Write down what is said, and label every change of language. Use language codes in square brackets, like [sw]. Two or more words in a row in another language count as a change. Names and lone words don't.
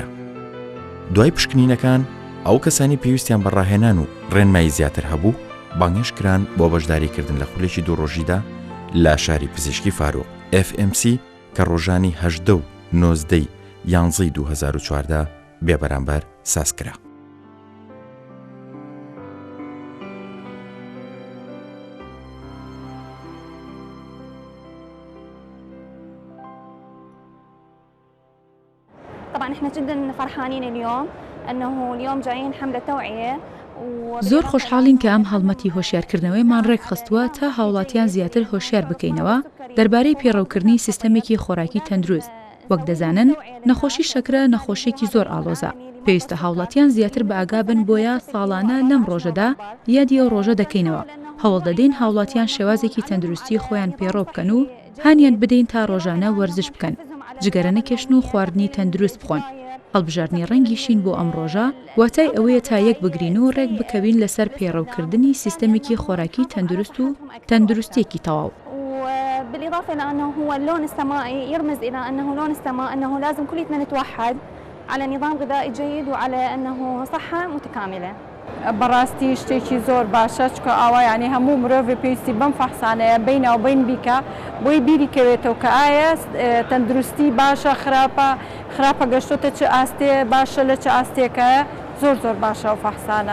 [ckb] دوای پشکنینەکان ئەو کەسانی پێویستیان بەڕاهێنان و ڕێنمایی زیاتر هەبوو بانگێش کران بۆ بەشداریکردن لە خولێکی دووڕۆژیدا لە شاری پزیشکی فاروق FMC کە ڕۆژانی 18 و 19 یانزەی 2014 بێبەرامبەر سازکرا. [ar] طبعا احنا جدا فرحانين اليوم انه اليوم جايين حمله توعيه. [ckb] زۆر خۆشحاڵین کە ئەم هەڵمەتی هۆشیارکردنەوەیمان ڕێکخستووە تا هاوڵاتیان زیاتر هۆشیار بکەینەوە دەربارەی پێڕەوکردنی سیستەمێکی خۆراکی تەندروست. وەک دەزانن نەخۆشی شەکرە نەخۆشێکی زۆر ئاڵۆزە. پێویستە هاوڵاتیان زیاتر بە ئاگا بن بۆیە ساڵانە لەم ڕۆژەدا یادی ئەو ڕۆژە دەکەینەوە. هەوڵ دەدەین هاوڵاتیان شێوازێکی تەندروستی خۆیان پێڕۆ بکەن و هانیان بدەین تا ڕۆژانە وەرزش بکەن، جگەرە نەکێشن و خواردنی تەندروست بخۆن. هەڵبژاردننی ڕەنگیشین بۆ ئەم ڕۆژە واتای ئەوەیە تا یەک بگرین و ڕێک بکەوین لەسەر پێڕەوکردنی سیستەمێکی خۆراکی تەندروست و تەندروستێکی تەواو. [ar] بالإضافة إلى أنه هو اللون السمائي يرمز إلى أنه لون السماء، أنه لازم كلنا نتوحد على نظام غذائي جيد وعلى أنه صحة متكاملة. [ckb] بەڕاستی شتێکی زۆر باشە چکە ئاوا یعنی هەموو مرۆڤ پێویستی بەم فەحسانەیە بینەوە بین بیکە بۆی بیری کەوێتەوە کە ئایا تەندروستی باشە خراپە گەشتۆتە چه ئاستێ باشە لە چه ئاستێکە زۆر زۆر باشە و فەحسانە.